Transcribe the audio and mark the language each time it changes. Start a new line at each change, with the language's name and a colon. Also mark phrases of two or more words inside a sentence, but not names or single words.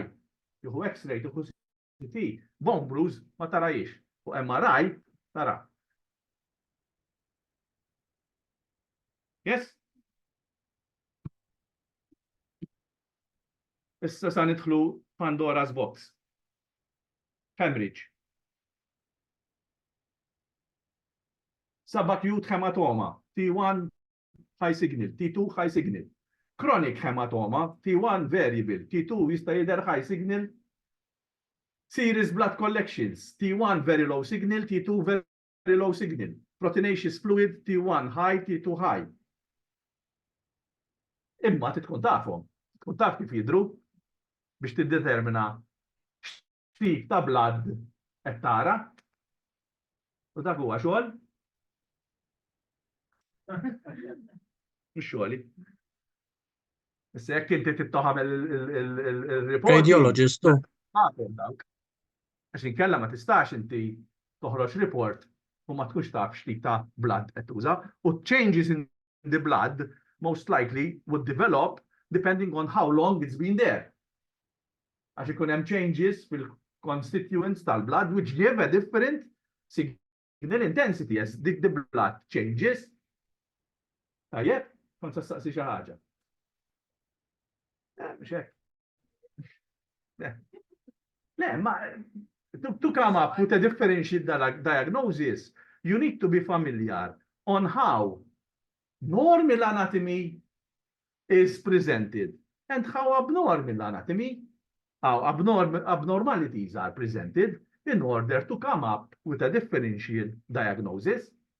Maltese: Juhu X-ray, juhu CT.
English: Bone bruise
Maltese: ma tarajiex. U MRI tara. Yes? Issa sa nidħlu
English: Pandora's box. Hemorrhage. Subacute hematoma. T1 high signal, T2 high signal. Chronic hematoma, T1 variable,
Maltese: T2 jista' jidher
English: high signal. Serious blood collections, T1 very low signal, T2 very low signal. Proteinaceous fluid, T1 high, T2 high.
Maltese: Imma tkun tafhom, tkun taf kif jidhru biex tiddetermina x'tip ta' blood qed tara. U dak huwa xogħol? Mhux xogħli. Issa jekk inti tittoħab il-report. Radiologist tu. Għax inkella ma tistax inti toħroġ report u ma tkunx taf x'tip ta' blood qed tuża.
English: U changes in the blood most likely would develop depending on how long it's been there.
Maltese: Għax ikun hemm changes fil-constituents tal-blood
English: which give a different signal intensity as the blood changes.
Maltese: Tajjeb, kont saqsi xi ħaġa. Mhux hekk. Le, ma
English: to come up with a differential diagnosis, you need to be familiar on how normal anatomy is presented and how abnormal anatomy, how abnormalities are presented in order to come up with a differential diagnosis.